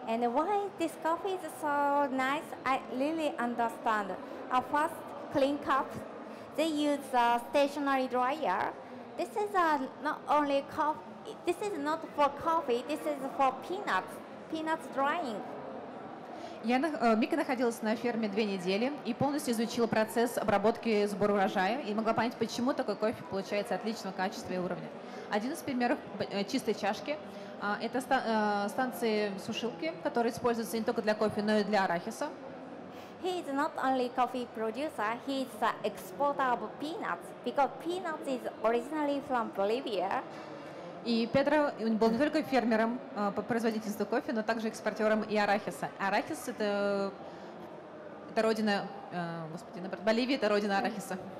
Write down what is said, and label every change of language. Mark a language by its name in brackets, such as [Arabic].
[English] And why this coffee is so nice, I really understand. First, clean cups. They use a stationary dryer. This is not only coffee. This is not for coffee. This is for peanuts drying. [Russian] Мика находилась на ферме 2 недели и полностью изучила процесс обработки сбора урожая и могла понять, почему такой кофе получается отличного качества и уровня. Один из примеров чистой чашки – это станции сушилки, которые используются не только для кофе, но и для арахиса. [English] He is not only coffee producer, he is the exporter of peanuts, because peanuts is originally from Bolivia. [Russian] И Педро был не только фермером по производительству кофе, но также экспортером и арахиса. Арахис – это родина, наоборот, Боливия – это родина арахиса.